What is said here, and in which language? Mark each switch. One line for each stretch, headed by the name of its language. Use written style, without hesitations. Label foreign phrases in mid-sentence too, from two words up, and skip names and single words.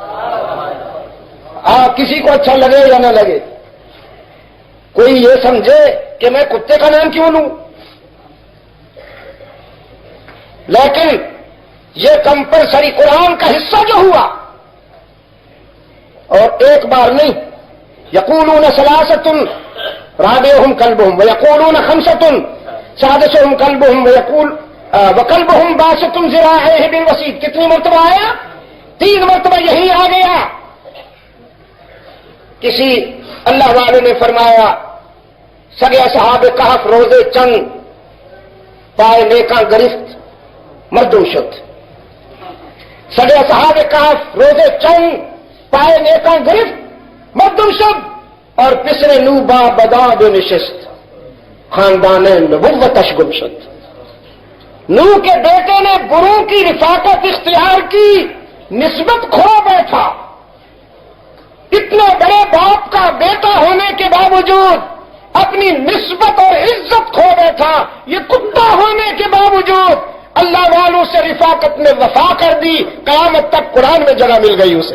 Urdu: کسی کو اچھا لگے یا نہ لگے، کوئی یہ سمجھے کہ میں کتے کا نام کیوں لوں، لیکن یہ کمپلسری قرآن کا حصہ جو ہوا، اور ایک بار نہیں،
Arabic: یقولون ثلاثۃ رابعهم کلبهم ویقولون خمسۃ سادسهم کلبهم وکلبهم باسط ذراعیہ بالوسید۔
Urdu: کتنی مرتبہ آیا؟ 3 مرتبہ یہی آ گیا۔ کسی اللہ والے نے فرمایا
Persian: سگے اصحاب کہف روزے چند پائے نیکاں گرفت مردم شد، سگے اصحاب کہف روزے چند پائے نیکاں گرفت مردم شد،
Urdu: اور
Persian: پسر نو با بداد نشست خاندان نبوتش گم شد۔
Urdu: نو کے بیٹے نے بروں کی رفاقت اختیار کی، نسبت کھو بیٹھا، اتنے بڑے باپ کا بیٹا ہونے کے باوجود اپنی نسبت اور عزت کھو بیٹھا۔ یہ کتا ہونے کے باوجود اللہ والوں سے رفاقت میں وفا کر دی، قیامت تک قرآن میں جگہ مل گئی اسے۔